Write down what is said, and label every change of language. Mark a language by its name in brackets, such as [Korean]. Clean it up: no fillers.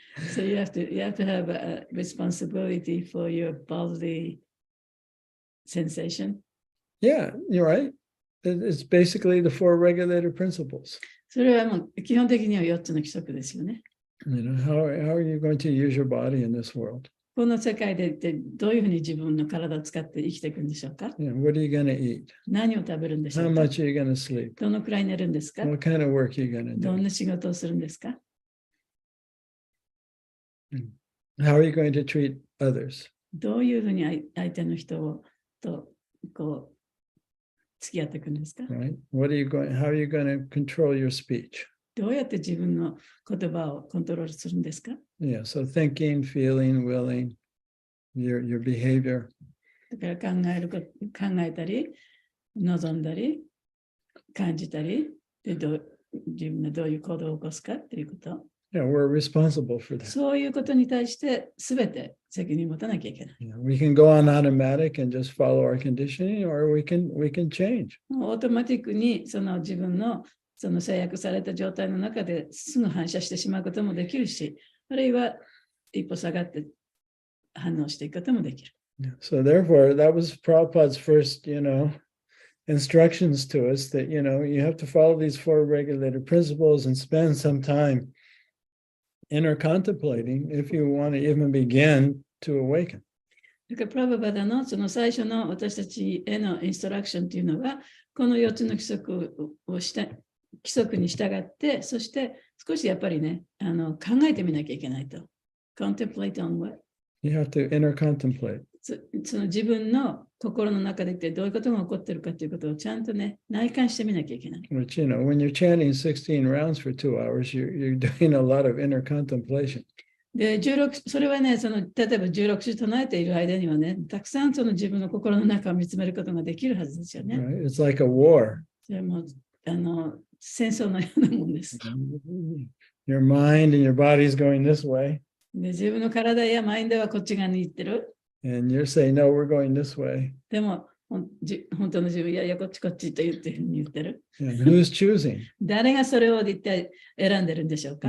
[English] So you have to have a responsibility for your bodily sensation. Yeah, you're right. It's basically the four regulator principles. [Japanese] それはもう基本的には4つの規則ですよね。 [English] How are you going to use your body in this world? [Japanese] この世界でどういうふうに自分の体を使って生きていくんでしょうか？ [English] What are you going to eat? [Japanese] 何を食べるんでしょ [English] How [Japanese] うか？ [English] much are you going to sleep? [Japanese] どのくらい寝るんですか？ [English] What kind of work are you going to [Japanese] どん [English] do? [Japanese] な仕事をするんですか？ [English] How are you going to treat others? [Japanese] どういうふうに相手の人とこう付き合っていくんですか？ [English] Right? How are you going to control your speech? [Japanese] どうやって自分の言葉をコントロールするんですか？ [English] Yeah, so thinking, feeling, willing, your behavior. [Japanese] だから考えたり、望んだり、感じたり、で自分がどういう行動を起こすかっていうこと。 [English] Yeah, we're responsible for that. [Japanese] そういうことに対して全て責任を持たなきゃいけない。 [English] We can go on automatic and just follow our conditioning, or we can change. [Japanese] オートマティックにその自分のその制約された状態の中ですぐ反射してしまうこともできるし、あるいは一歩下がって反応していくこともできる。 [English] So therefore, that was Prabhupada's first, instructions to us that, you have to follow these four regulated principles and spend some time inner contemplating if you want to even begin to awaken. [Japanese] だからプラババダのその最初の私たちへのインストラクションというのは、この4つの規則に従って、そして少しやっぱりね、考えてみなきゃいけないと。 [English] Contemplate on what? You have to inner contemplate. [Japanese] その自分の心の中で一体どういうことが起こっているかということをちゃんとね、内観してみなきゃいけない。 [English] Which, when you're chanting 16 rounds for 2 hours, you're doing a lot of inner contemplation. [Japanese] で、それはね、例えば16種唱えている間にはね、たくさんその自分の心の中を見つめることができるはずですよね。 [English] Right? It's like a war. [Japanese] それも戦争のようなもんです。 [English] Your mind and your body is going this way. [Japanese] で、自分の体やマインドはこっち側に行ってる。 [English] And you're saying, no, we're going this way. [Japanese] でも、本当の自分、いやいや、こっちと言ってる。 [English] And who's choosing? [Japanese] 誰がそれを一体選んでるんでしょうか？